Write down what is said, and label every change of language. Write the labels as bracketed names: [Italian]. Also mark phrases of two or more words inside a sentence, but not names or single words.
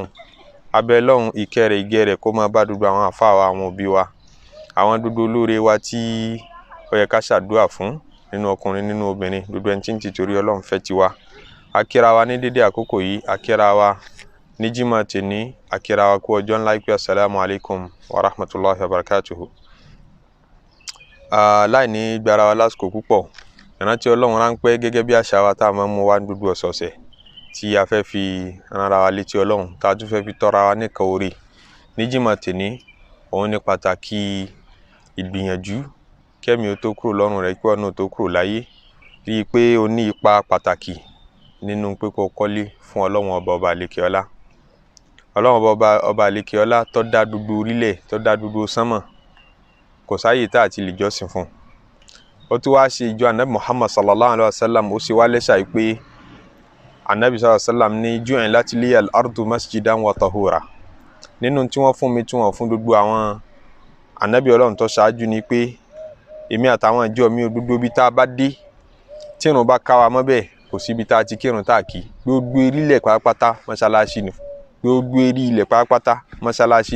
[Yoruba] Abẹ́ Ọlọ́run ìkẹ́ rẹ̀, ìgẹ́ rẹ̀ kó máa bá gbogbo àwọn àfáà wa, àwọn òbí wa, àwọn gbogbo olóore wa tí ó yẹ ká ṣàdúrà fún nínú ọkùnrin nínú obìnrin, gbogbo ẹni tí ń tìtorí Ọlọ́run fẹ́ tiwa. Akíra wa ní dédé àkókò yìí, akíra wa ní Jímọ̀ tèní, akíra wa kú ọjọ́ ńlá ìpè [Arabic] السلام عليكم ورحمة الله وبركاته. [Yoruba] Láì ní gbára wa lásìkò púpọ̀, ìrántí Ọlọ́run ráńpẹ́ gẹ́gẹ́ bí àṣà wa tá a máa ń mú wá gbogbo ọ̀sọ̀ọ̀sẹ̀ tí a fẹ́ fi ránra wa létí Ọlọ́run, tá a tún fẹ́ fi tọ́ra wa níkan orí. Ní Jímọ̀ tèní, òun ní pàtàkì ìgbìyànjú kẹ́mi ó tó kúrò lọ́rùn rẹ̀, kí ọ̀nà ó tó kúrò láyé. Rí i pé o ní ipa pàtàkì nínú pé kó kọ́lé fún Ọlọ́run ọba àlékè ọlá. Ọlọ́run ọba àlékè ọlá tó dá gbogbo orílẹ̀, tó dá gbogbo sánmọ̀, kò sáyè tá àti lè jọ́sìn fún. Ó tún wá ṣe ìjọ Ànábì Muhammad [Arabic] صلى الله عليه وسلم, [Yoruba] ó ṣe wá lẹ́ṣà pé Ànábì [Arabic] صلى الله عليه وسلم [Yoruba] ní [Arabic] جعلت لي الأرض مسجدا وطهورا. [Yoruba] Nínú tí wọ́n fún mi tí wọ́n fún gbogbo àwọn ànábì Ọlọ́run tó ṣáájú ni pé èmi àtàwọn ìjọ mi ò gbogbo ibi tá a bá dé, tí ìrun bá ká wa mọ́ bẹ́ẹ̀, kò sí ibi tá a ti kírun tá a kí. Gbogbo orílẹ̀ pátápátá mọ́ṣáláṣí ni. Gbogbo ilẹ̀ pátápátá mọ́ṣáláṣí ni.